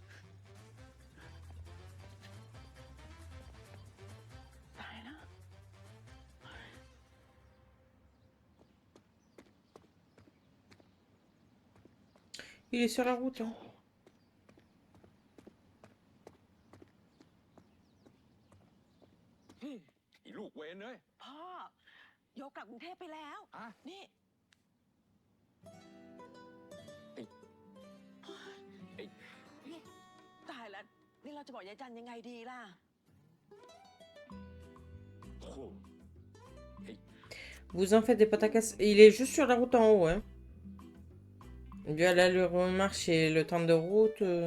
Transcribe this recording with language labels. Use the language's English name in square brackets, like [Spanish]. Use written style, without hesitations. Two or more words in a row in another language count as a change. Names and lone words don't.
[Thai] ตายนะ [French] Il est sur la route, hein. [Thai] อีลูกเวนเลย พ่อโยกลับกรุงเทพไปแล้ว อะ นี่ ตายแล้ว นี่เราจะบอกยายจันยังไงดีล่ะ โอ้โห [French] Vous en faites des pâtes à casse. Il est juste sur la route en haut, hein. Vu à l'allure où on marche et le temps de route.